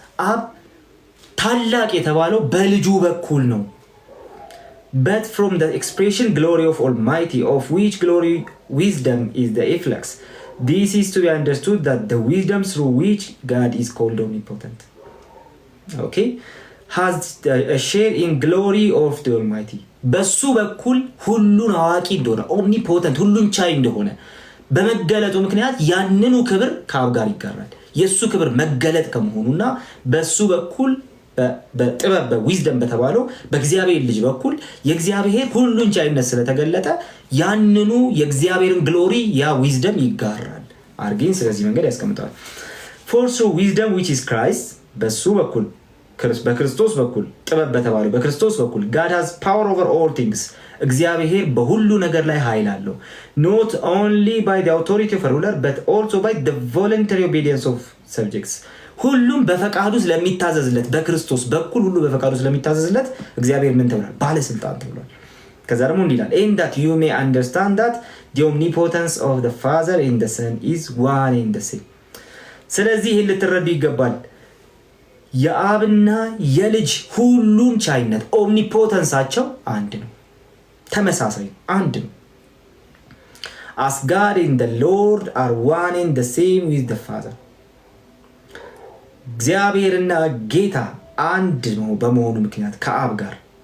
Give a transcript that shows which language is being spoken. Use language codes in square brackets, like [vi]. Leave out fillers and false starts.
[am] አብ ታላቅ የተባለው በልጁ በኩል ነው። [en] but from the expression glory of Almighty, of which glory wisdom is the efflux, this is to be understood that the wisdom through which God is called omnipotent, okay, has a share in glory of the Almighty. [am] በሱ በኩል ሁሉን አዋቂ እንደሆነ ኦምኒፖተንት ሁሉን ቻይ እንደሆነ በመገለጡ ምክንያት ያንኑ ክብር ከአብ ጋር ይጋራል። የሱ ክብር መገለጥ ከመሆኑና በሱ በኩል በጥበብ በዊዝደም በተባለው በእግዚአብሔር ልጅ በኩል የእግዚአብሔር ሁሉን ቻይነት ስለተገለጠ ያንኑ የእግዚአብሔርን ግሎሪ ያ ዊዝደም ይጋራል። አርጌን ስለዚህ መንገድ ያስቀምጣል። [en] for through wisdom which is Christ [am] በሱ በኩል በክርስቶስ በኩል ጥበብ በተባለው በክርስቶስ በኩል [en] God has power over all things [am] እግዚአብሔር በሁሉ ነገር ላይ ኃይል አለው። [en] not only by the authority of a ruler but also by the voluntary obedience of subjects [am] ሁሉም በፈቃዱ ስለሚታዘዝለት በክርስቶስ በኩል ሁሉ በፈቃዱ ስለሚታዘዝለት እግዚአብሔር ምን ተብሏል? ባለስልጣን ተብሏል። ከዛ ደግሞ እንዲላል [en] and that you may understand that the omnipotence of the Father and the Son is one and the same. [am] ስለዚህ ይህን ልትረዱ ይገባል። የአብና የልጅ ሁሉን ቻይነት ኦምኒፖተንሳቸው አንድ ነው፣ ተመሳሳይ አንድ ነው። [en] as God and the Lord are one and the same with the Father [am] እግዚአብሔርና ጌታ አንድ ነው በመሆኑ ምክንያት ከአብ ጋር